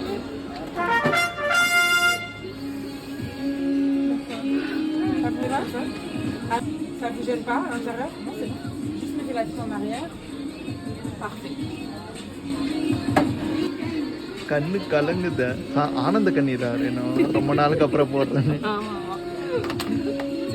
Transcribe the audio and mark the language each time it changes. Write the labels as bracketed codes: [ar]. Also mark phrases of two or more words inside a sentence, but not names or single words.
[fr] Ça vous gêne pas à l'intérieur? Non, c'est bon. Juste mettez la tête en arrière. Parfait. [ta] கண்ணு கலங்குத. ஆனந்த கண்ணீரா? ரொம்ப நாளுக்கு அப்புறம் போடுறேன். ஆமாம்.